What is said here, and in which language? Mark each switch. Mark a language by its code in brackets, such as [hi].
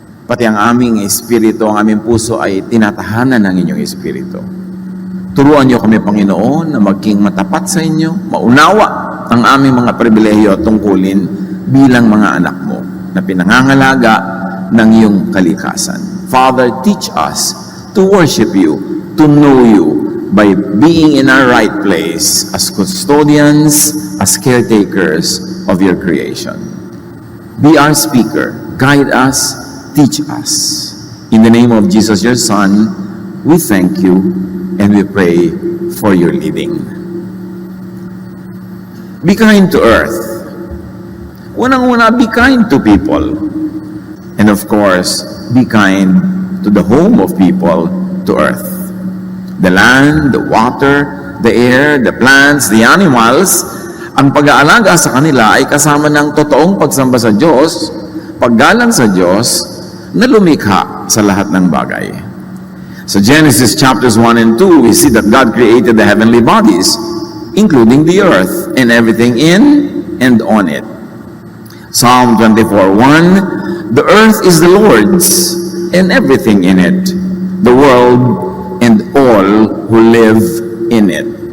[tl] Pati ang aming espiritu, ang aming puso ay tinatahanan ng inyong espiritu. Turuan niyo kami, Panginoon, na maging matapat sa inyo, maunawa ang aming mga pribilehiyo at tungkulin bilang mga anak mo na pinangangalaga ng iyong kalikasan. [en] Father, teach us to worship you, to know you, by being in our right place as custodians, as caretakers of your creation. Be our speaker, guide us, teach us. In the name of Jesus, your Son, we thank you and we pray for your leading. Be kind to earth. [tl] Unang-una, [en] be kind to people. And of course, be kind to the home of people, to earth. The land, the water, the air, the plants, the animals, [tl] ang pag-aalaga sa kanila ay kasama ng totoong pagsamba sa Diyos, paggalang sa Diyos, na lumikha sa lahat ng bagay. [en] So Genesis chapters 1 and 2, we see that God created the heavenly bodies, including the earth, and everything in and on it. Psalm 24:1, the earth is the Lord's, and everything in it, the world and all who live in it.